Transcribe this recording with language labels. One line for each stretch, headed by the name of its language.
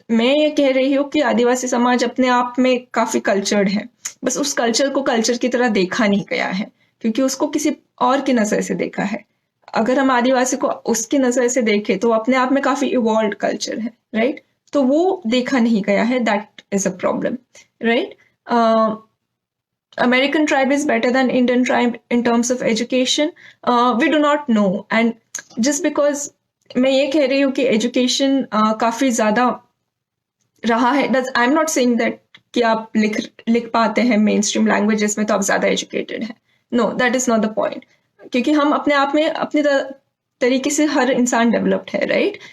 Hindi: मैं ये कह रही हूँ कि आदिवासी समाज अपने आप में काफी कल्चर्ड है, बस उस कल्चर को कल्चर की तरह देखा नहीं गया है, क्योंकि उसको किसी और की नजर से देखा है। अगर हम आदिवासी को उसकी नजर से देखें तो अपने आप में काफी इवॉल्व कल्चर है, राइट? तो वो देखा नहीं गया है,
English: that is a problem,
Hindi: right?
English: American tribe is better than Indian tribe in terms of education. We do not know, and just because
Hindi: मैं ये कह रही हूँ कि एजुकेशन काफी ज्यादा रहा है,
English: I am not saying that
Hindi: कि आप लिख पाते हैं मेन स्ट्रीम लैंग्वेजेस में तो आप ज्यादा एजुकेटेड हैं।
English: no, that is not the point,
Hindi: क्योंकि हम अपने आप में अपनी तरीके से हर इंसान डेवलप्ड है, राइट?